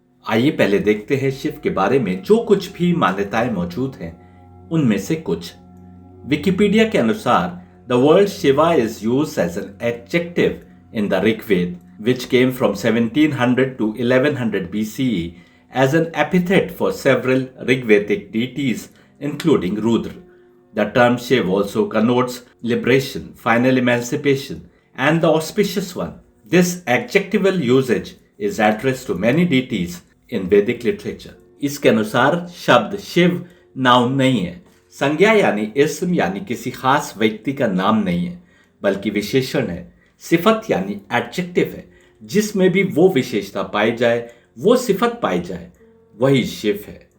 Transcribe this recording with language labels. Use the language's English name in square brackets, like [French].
[Hindi] आइए पहले देखते हैं शिव के बारे में जो कुछ भी मान्यताएं मौजूद हैं उनमें से कुछ। विकिपीडिया के अनुसार [English] The word Shiva is used as an adjective in the Rigveda which came from 1700 to 1100 BCE as an epithet for several Rigvedic deities including Rudra. The term Shiv also connotes liberation, final emancipation, and the auspicious one. This adjectival usage is addressed to many deities in Vedic literature. [Hindi] इसके अनुसार शब्द Shiv noun नहीं है, संज्ञा यानी इसम यानी किसी खास व्यक्ति का नाम नहीं है, बल्कि विशेषण है। सिफत यानी एडजेक्टिव है, जिसमें भी वो विशेषता पाई जाए, वो सिफत पाई जाए, वही शिव है।